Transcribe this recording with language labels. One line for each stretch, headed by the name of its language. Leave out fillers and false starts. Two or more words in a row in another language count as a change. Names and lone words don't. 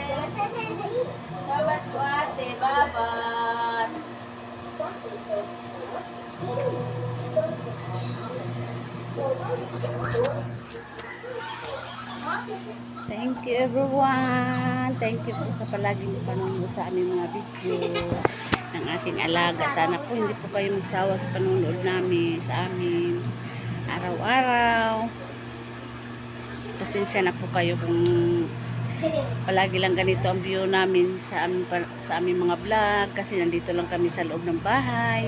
Filipino: Babat ko ate, babat.
English: Thank you everyone. Thank you
Filipino: po sa palaging panonood sa aming mga video ng ating alaga. Sana po hindi po kayo magsawa sa panonood namin sa amin araw-araw. Pasensya na po kayo kung palagi lang ganito ang view namin sa aming mga vlog kasi nandito lang kami sa loob ng bahay.